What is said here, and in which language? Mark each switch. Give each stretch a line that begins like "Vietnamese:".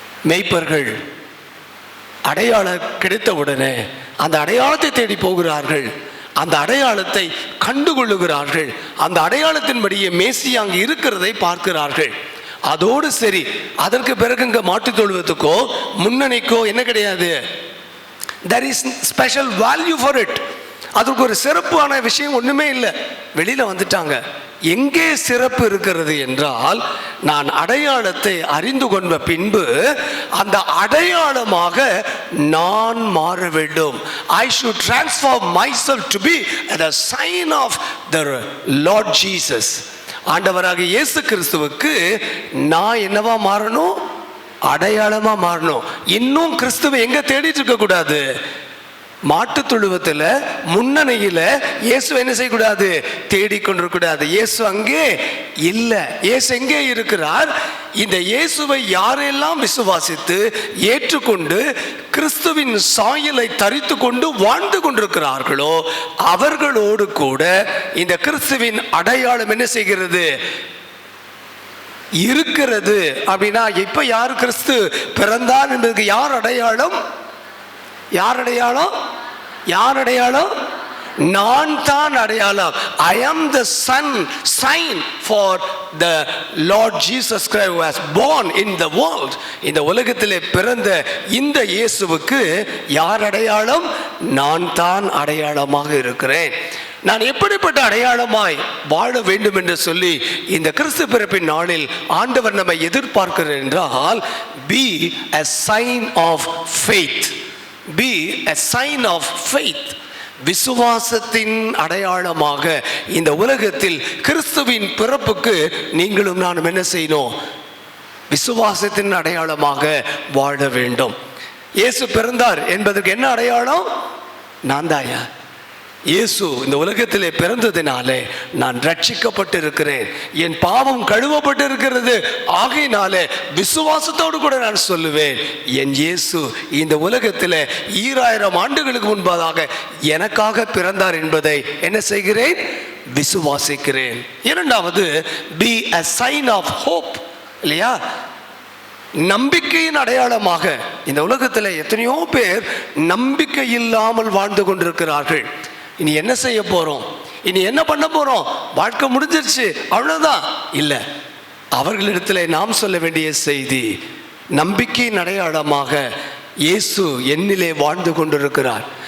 Tamil: மேய்ப்பர்கள் அடையாளம் கிடைத்தவுடனே அந்த அடையாளத்தை தேடி போகிறார்கள். அந்த அடையாளத்தை கண்டுகொள்ளுகிறார்கள். அந்த அடையாளத்தின்படியே மேசியா அங்கே இருக்கிறதை பார்க்கிறார்கள். அதோடு சரி. அதற்கு பிறகு இங்க மாட்டு தொழுவத்துக்கோ முன்னணிக்கோ என்ன கிடையாது.
English: there is special value for it.
Tamil: அதுக்கு ஒரு சிறப்பான விஷயம் ஒண்ணுமே இல்லை. வெளியில வந்துட்டாங்க. எங்கே சிறப்பு இருக்கிறது என்றால், நான் அடையாளத்தை அறிந்து கொண்ட பின்பு அந்த அடையாளமாக நான் மாற வேண்டும்.
English: I should transform myself to be the sign of the Lord Jesus.
Tamil: ஆண்டவராக இயேசு கிறிஸ்துவுக்கு நான் என்னவா மாறணும்? அடையாளமா மாறணும். இன்னும் கிறிஸ்துவை எங்க தேடிட்டு இருக்க கூடாது. மாட்டு தொழுவத்தில் முன்னணியில இயேசு என்ன செய்யக்கூடாது? தேடிக்கொண்டிருக்கூடாது. இயேசு அங்கே இல்லை. இயேசு எங்கே இருக்கிறார்? இந்த இயேசுவை யாரெல்லாம் விசுவாசித்து ஏற்றுக்கொண்டு கிறிஸ்துவின் சாயலை தரித்து கொண்டு வாழ்ந்து கொண்டிருக்கிறார்களோ அவர்களோடு கூட இந்த கிறிஸ்துவின் அடையாளம் என்ன செய்கிறது? இருக்கிறது. அப்படின்னா இப்ப யார் கிறிஸ்து பிறந்தார் என்பதற்கு யார் அடையாளம்? யார் அடையாளம்? யார் அடையாளம்? நான் தான் அடையாளம்.
English: I am the sign for the Lord Jesus Christ who was born in the world.
Tamil: இந்த உலகத்திலே பிறந்த இந்த இயேசுவுக்கு யார் அடையாளம்? நான் தான் அடையாளமாக இருக்கிறேன். நான் எப்படிப்பட்ட அடையாளமாய் வாழ வேண்டும் என்று சொல்லி இந்த கிறிஸ்து பிறப்பின் நாளில் ஆண்டவர் நம்மை எதிர்பார்க்கிறார் என்றால்,
English: be a sign of faith. Be a sign of faith.
Tamil: விசுவாசத்தின் அடையாளமாக இந்த உலகத்தில் கிறிஸ்துவின் பிறப்புக்கு நீங்களும் நானும் என்ன செய்யணும்? விசுவாசத்தின் அடையாளமாக வாழ வேண்டும். இயேசு பிறந்தார் என்பதற்கு என்ன அடையாளம்? நான் தாயா. இயேசு இந்த உலகத்திலே பிறந்ததினாலே நான் ரட்சிக்கப்பட்டு இருக்கிறேன். என் பாவம் கழுவப்பட்டு இருக்கிறது. ஆகையினாலே விசுவாசத்தோடு கூட நான் சொல்லுவேன், என் இயேசு இந்த உலகத்திலே 2000 ஆண்டுகளுக்கு முன்பதாக எனக்காக பிறந்தார் என்பதை என்ன செய்கிறேன்? விசுவாசிக்கிறேன். இரண்டாவது,
English: be a sign of hope.
Tamil: இல்லையா? நம்பிக்கையின் அடையாளமாக இந்த உலகத்தில் எத்தனையோ பேர் நம்பிக்கை இல்லாமல் வாழ்ந்து கொண்டிருக்கிறார்கள். இனி என்ன செய்ய போறோம்? இனி என்ன பண்ண போறோம்? வாழ்க்கை முடிஞ்சிருச்சு, அவ்வளவுதான். இல்லை, அவர்களிடத்தில் நாம் சொல்ல வேண்டிய செய்தி, நம்பிக்கையின் அடையாளமாக இயேசு என்னிலே வாழ்ந்து கொண்டிருக்கிறார்.